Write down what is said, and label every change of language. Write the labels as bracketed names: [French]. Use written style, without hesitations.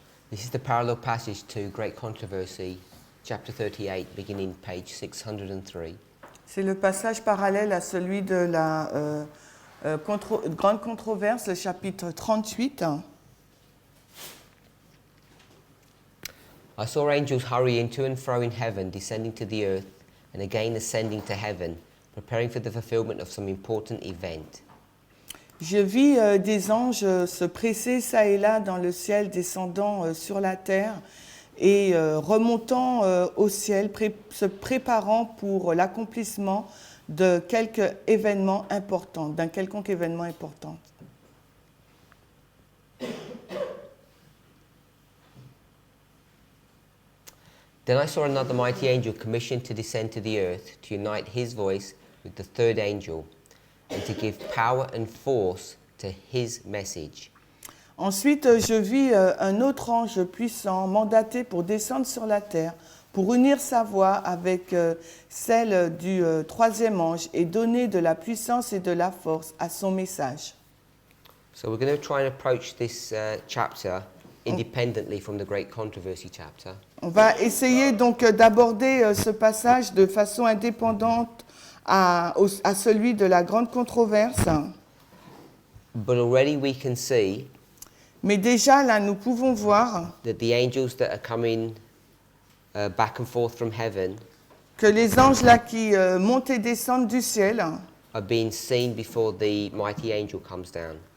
[English] This is the parallel passage to Great Controversy, chapter 38, beginning page 603. [French] C'est le passage parallèle à celui de la grande controverse, le chapitre 38. [English] I saw angels hurrying to and fro in heaven, descending to the earth, and again ascending to heaven, preparing for the fulfillment of some important event. [French] Je vis des anges se presser çà et là dans le ciel, descendant sur la terre et remontant au ciel, se préparant pour l'accomplissement de quelque événement important, d'un quelconque événement important. [English] Then I saw another mighty angel commissioned to descend to the earth, to unite his voice with the third angel, and to give power and force to his message. [French] Ensuite, je vis un autre ange puissant, mandaté pour descendre sur la terre, pour unir sa voix avec celle du troisième ange et donner de la puissance et de la force à son message. [English] So we're going to try and approach this chapter independently from the Great Controversy chapter. [French] On va essayer donc d'aborder ce passage de façon indépendante à celui de la grande controverse. [English] But already we can see [French] Mais déjà là, nous pouvons voir [English] that the angels that are coming back and forth from heaven [French] que les anges là qui montent et descendent du ciel [English] are being seen before the mighty angel comes down.